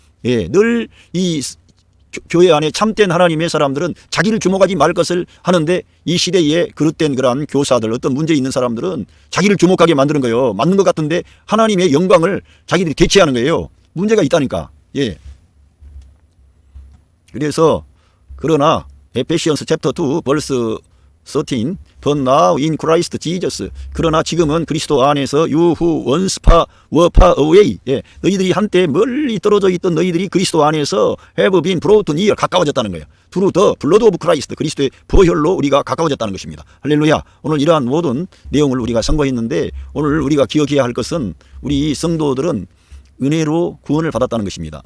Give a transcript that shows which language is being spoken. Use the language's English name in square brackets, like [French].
[Korean] 예, 늘 이 교회 안에 참된 하나님의 사람들은 자기를 주목하지 말 것을 하는데 이 시대에 그릇된 그러한 교사들, 어떤 문제 있는 사람들은 자기를 주목하게 만드는 거예요. 맞는 것 같은데 하나님의 영광을 자기들이 대체하는 거예요. 문제가 있다니까. 예. 그래서 그러나 에페시언스 챕터 2 벌스 13 [English] But now in Christ Jesus. [Korean] 그러나 지금은 그리스도 안에서 [English] You who once were far away. [Korean] 예, 너희들이 한때 멀리 떨어져 있던 너희들이 그리스도 안에서 [English] have been brought near. [Korean] 가까워졌다는 거예요. [English] Through the blood of Christ. [Korean] 그리스도의 보혈로 우리가 가까워졌다는 것입니다. 할렐루야. 오늘 이러한 모든 내용을 우리가 선고했는데 오늘 우리가 기억해야 할 것은 우리 성도들은 은혜로 구원을 받았다는 것입니다.